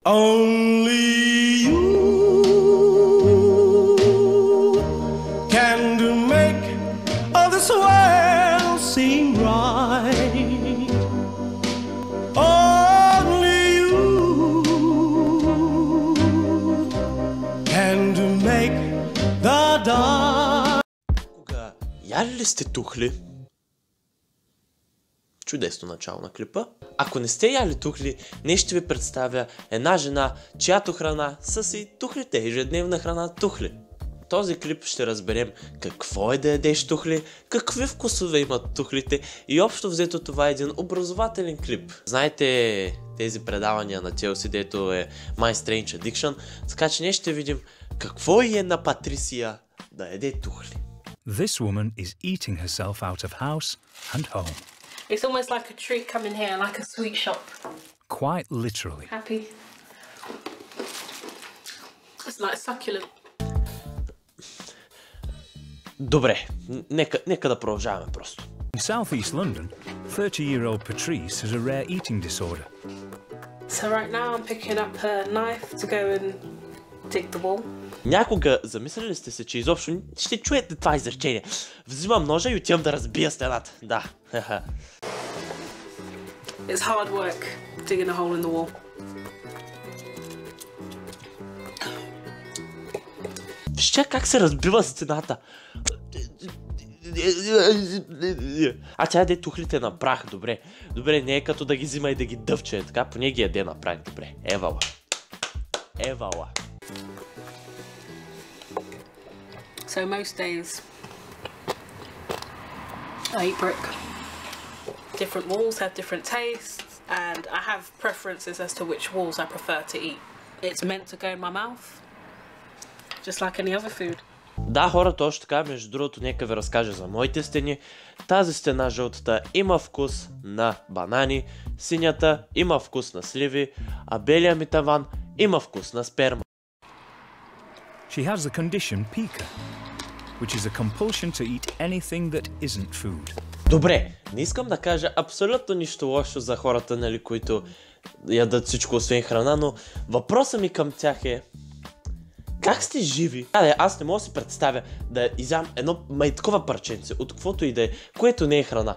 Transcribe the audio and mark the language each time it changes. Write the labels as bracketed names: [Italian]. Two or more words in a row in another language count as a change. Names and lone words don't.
[English] Only you can make all this world seem right. Only you can make the dark. [Bulgarian] Кога яли ли сте тухли? Чудесно начало на клипа. Ако не сте яли тухли, днес ще ви представя една жена, чиято храна са си тухлите, ежедневна храна тухли. В този клип ще разберем какво е да ядеш тухли, какви вкусове имат тухлите и общо взето това е един образователен клип. Знаете тези предавания на Челси, дето е My Strange Addiction, така че днес ще видим какво е на Патрисия да яде тухли. [English] This woman is eating herself out of house and home. It's almost like a treat coming here, like a sweet shop. Quite literally. Happy. It's like succulent. [Bulgarian] Добре, нека да продължаваме просто. [English] In southeast London, 30-year-old Patrice has a rare eating disorder. So right now I'm picking up a knife to go and dig the wall. [Bulgarian] Някога замислили сте се, че изобщо ще чуете това изречение? Взимам ножа и отивам да разбия стената. Да. [English] It's hard work digging a hole in the wall. [Bulgarian] Вижте как се разбива стената. А тя яде тухлите на прах, добре. Добре, не е като да ги взима и да ги дъвче, така поне ги яде на прах, добре. Евала. Евала. [English] So most days I eat brick. Different walls have different tastes and I have preferences as to which walls I prefer to eat. It's meant to go in my mouth, just like any other food. [Bulgarian] Да, хора, точно така, между другото, нека ви разкажа за моите стени. Тази стена, жълтата, има вкус на банани, синята има вкус на сливи, а белия ми таван има вкус на сперма. [English] She has the condition pica, which is a compulsion to eat anything that isn't food. [Bulgarian] Добре, не искам да кажа абсолютно нищо лошо за хората, нали, които ядат всичко освен храна, но въпросът ми към тях е: как сте живи? Аз не мога да си представя да изям едно такова парченце, от каквото и да е, което не е храна.